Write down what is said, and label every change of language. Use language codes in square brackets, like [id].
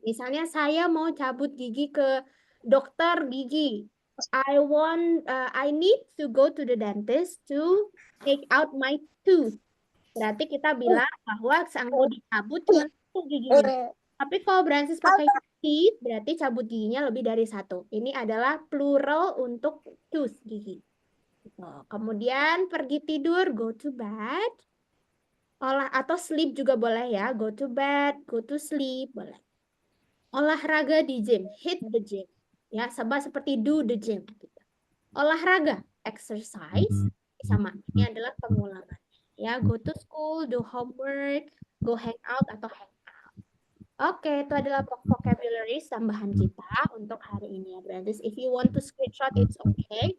[id] Misalnya saya mau cabut gigi ke dokter gigi. [en] I need to go to the dentist to take out my tooth. [id] Berarti kita bilang bahwa yang mau dicabut cuma satu giginya. Tapi kalau Brancis pakai teeth, berarti cabut giginya lebih dari satu. Ini adalah plural untuk tooth, gigi. Kemudian pergi tidur, [en] go to bed. [id] Atau sleep juga boleh ya. [en] Go to bed, go to sleep, boleh. [id] Olahraga di gym, [en] hit the gym. [id] Ya, seperti do the gym. Olahraga, exercise, sama. Ini adalah pengulangan. [en] Ya, go to school, do homework, go hang out atau hang out. [id] Oke, itu adalah vocabulary tambahan kita untuk hari ini ya, Brancis. [en] If you want to screenshot, it's okay.